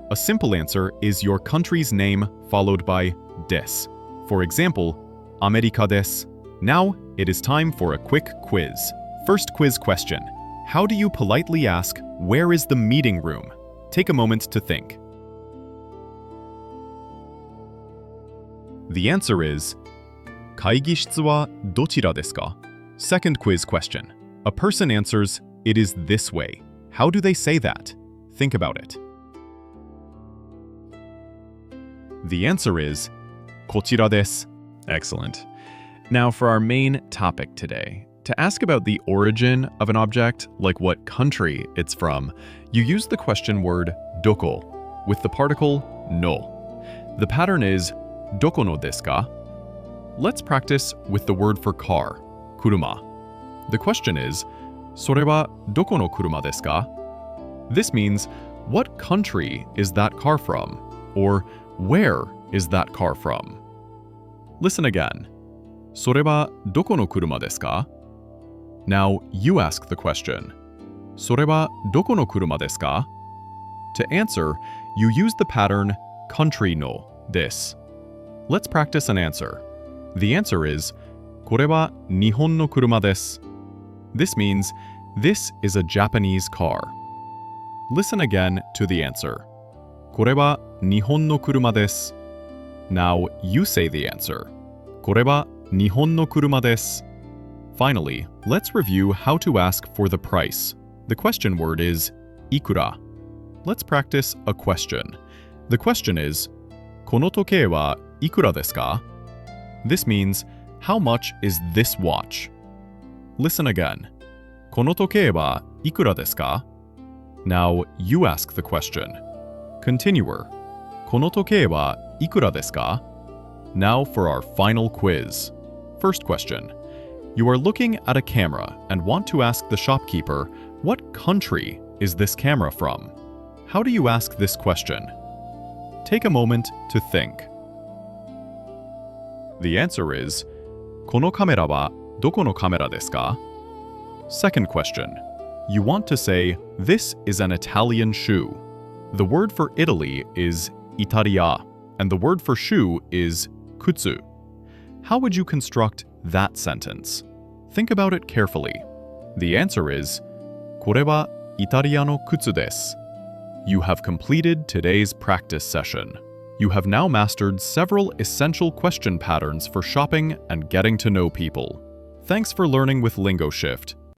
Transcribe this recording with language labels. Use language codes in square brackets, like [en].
[en] A simple answer is your country's name followed by desu. For example, America desu. Now, it is time for a quick quiz. First quiz question. How do you politely ask, where is the meeting room? Take a moment to think. The answer is, [ja] 会議室はどちらですか? [en] Second quiz question. A person answers, it is this way. How do they say that? Think about it. The answer is, [ja] こちらです. [en] Excellent. Now for our main topic today. To ask about the origin of an object, like what country it's from, you use the question word doko with the particle no. The pattern is, doko no desu ka? Let's practice with the word for car, kuruma. The question is, [ja] それはどこの車ですか? [en] This means, what country is that car from? Or, where is that car from? Listen again. [ja] それはどこの車ですか? [en] Now, you ask the question. [ja] それはどこの車ですか? [en] To answer, you use the pattern country no desu. Let's practice an answer. The answer is, [ja] これは日本の車です. [en] This means, this is a Japanese car. Listen again to the answer. [ja] これは日本の車です. [en] Now you say the answer. [ja] これは日本の車です. [en] Finally, let's review how to ask for the price. The question word is いくら. Let's practice a question. The question is, [ja] この時計はいくらですか? [en] This means, how much is this watch? Listen again. [ja] この時計はいくらですか? [en] Now you ask the question. [fr] Continuer. [ja] この時計はいくらですか? [en] Now for our final quiz. First question. You are looking at a camera and want to ask the shopkeeper, what country is this camera from? How do you ask this question? Take a moment to think. The answer is, [ja] このカメラはどこのカメラですか? [en] Second question. You want to say, this is an Italian shoe. The word for Italy is Italia, and the word for shoe is kutsu. How would you construct that sentence? Think about it carefully. The answer is, [ja] これはイタリアの靴です. [en] You have completed today's practice session. You have now mastered several essential question patterns for shopping and getting to know people. Thanks for learning with LingoShift.